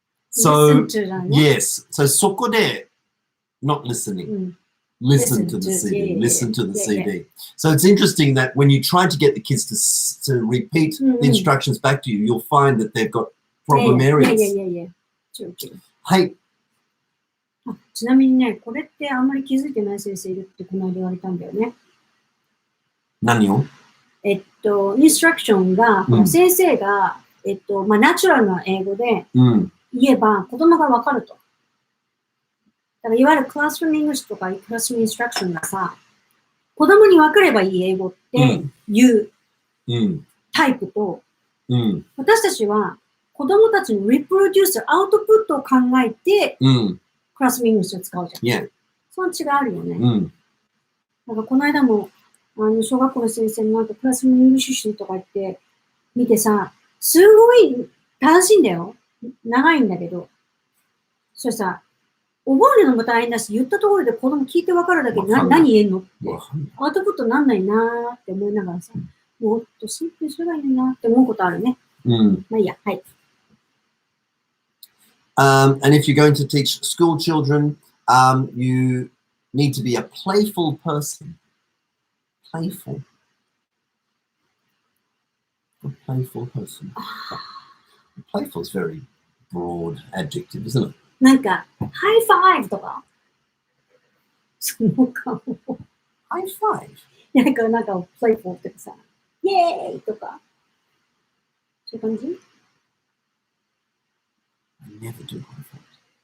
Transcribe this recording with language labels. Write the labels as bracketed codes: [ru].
[en] So, yes. So, [ja] そこで [en] not listening. Listen to the CD. Listen to the CD. So, it's interesting that when you try to get the kids to repeat the instructions back to you, you'll find that they've got problem areas. True. [ja] はい。ちなみにね、これってあんまり気づいてない先生いるってこの間言われたんだよね。何を？インストラクションが、先生が、ナチュラルな英語で言えば子供がわかると。だからいわゆるクラスルームイングリッシュとかクラスルームインストラクションがさ、子供に分かればいい英語っていうタイプと、私たちは子供たちのリプロデュース、アウトプットを考えて、クラスルームイングリッシュを使うじゃん。その違いあるよね。なんかこの間も、小学校の先生のなんかクラスルームイングリッシュ集とか言って見てさ、すごい正しいんだよ。長いんだけど。それさ、覚えるのも大変だし、言ったところで子供聞いて分かるだけで何言えんのって。アウトプットなんないなーって思いながらさ、もっとシンプルにすればいいなって思うことあるね。まあいいや、はい。 [en] And if you're going to teach school children, you need to be a playful person. Playful. A playful person. Playful is very broad adjective, isn't it? [ja] なんか、ハイファイブとかその顔。ハイファイブなんか、プレイフォーとかさ、イェーイとか。そういう感じ [en] I never do high fives.